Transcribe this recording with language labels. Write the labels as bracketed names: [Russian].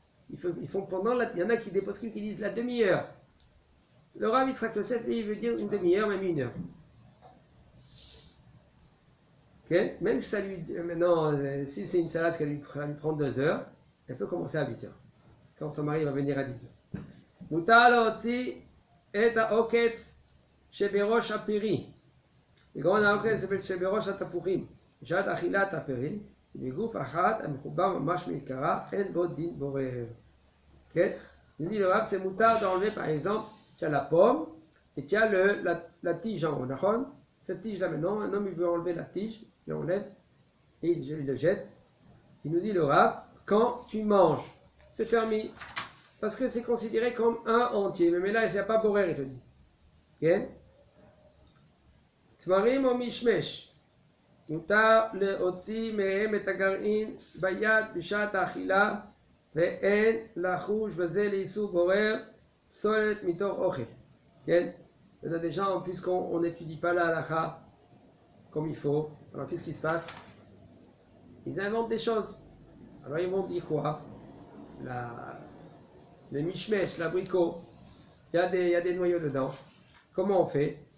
[French] Ils font pendant il y en a qui déposent qui disent la demi-heure. Le Rav Yitzhak Yosef, lui, il veut dire une demi-heure, même une heure. Okay? Même si ça lui. Maintenant, si c'est une salade qui lui prend 2 heures, elle peut commencer à 8h. Quand son mari va venir à 10h. [Hebrew] מותר להוציא את העוקץ שבראש הפרי. עקרון העוקץ שבראש התפוחים. בשעת אכילת הפרי, בגוף אחת המחובר ממש מעיקרה, אין בו דין בורר. כן? [French] Il dit le Rav, c'est moutard d'enlever par exemple, tu as la pomme et tu as la tige en haut. Cette tige là maintenant, un homme il veut enlever la tige, il l'enlève et il le jette. Il nous dit le Rav, quand tu manges, c'est permis. Parce que c'est considéré comme un entier. Mais là, il n'y a pas borer, il te dit. [Hebrew] כן? תמרים או משמש, מותר להוציא מהם את הגרעין ביד בשעת האכילה, ואין לחוש בזה לאיסור בורר פסולת מתוך אוכל. כן? [French] Il y a des gens, puisqu'on n'étudie pas la halakha comme il faut, alors qu'est-ce qui se passe? Ils inventent des choses. Alors ils vont dire quoi? Le mishmesh, l'abricot, il y a des noyaux dedans. Comment on fait?